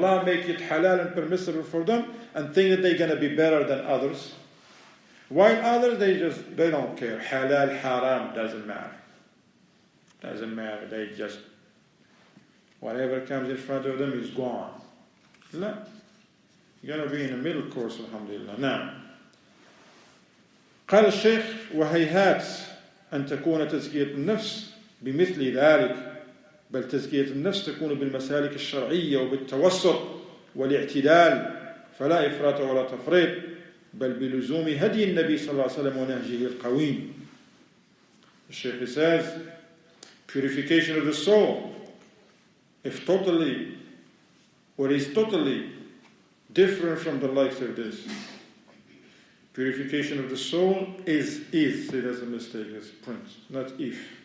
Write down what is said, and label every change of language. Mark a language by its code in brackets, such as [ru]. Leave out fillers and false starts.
[en] Allah make it halal and permissible for them and think that they're going to be better than others. While others, they don't care. Halal, haram, doesn't matter. Doesn't matter. They just, whatever comes in front of them is gone. No. You're going to be in the middle course, alhamdulillah. [ar] Now, قال الشيخ وهيهات أن تكون تزكية النفس بمثل ذلك بل تزكية النفس تكون بالمسالك الشرعية وبالتوسط والاعتدال فلا إفراط ولا تفريط بل بلزوم هدي النبي صلى الله عليه وسلم ونهجه القويم. [en] The Shaykh says, purification of the soul, if totally, or is totally different from the likes of this. Purification of the soul is. See, that's a mistake, that's a print, not if.